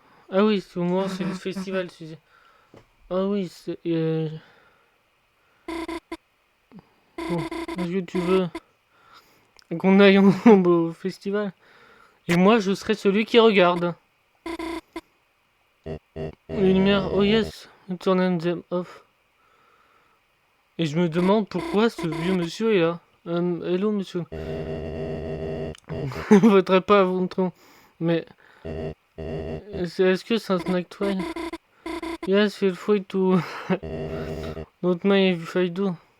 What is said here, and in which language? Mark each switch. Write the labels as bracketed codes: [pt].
[fr] Ah oui, au moins c'est le festival, tu dis. Ah oui, c'est. Bon, est-ce que tu veux qu'on aille ensemble au festival? Et moi, je serai celui qui regarde. Les lumières, [en] oh yes, turn them off. [fr] Et je me demande pourquoi ce vieux monsieur est là. Hello monsieur. Je voudrais pas vous montrer. Mais. Est-ce que c'est un snack toy? [en] Yes, feel free to. Not mind if I do.